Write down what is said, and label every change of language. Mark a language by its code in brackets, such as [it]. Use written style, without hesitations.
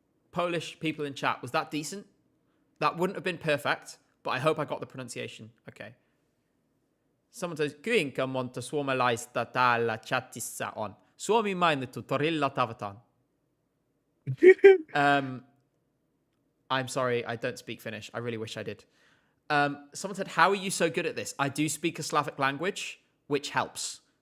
[en] Polish people in chat, was that decent? That wouldn't have been perfect, but I hope I got the pronunciation. Okay. Someone says, [fi] kuinka monta suomalaista täällä chatissa on? Suomi mainittu torilla tavataan. [en] I'm sorry, I don't speak Finnish. I really wish I did. Someone said, how are you so good at this? I do speak a Slavic language, which helps.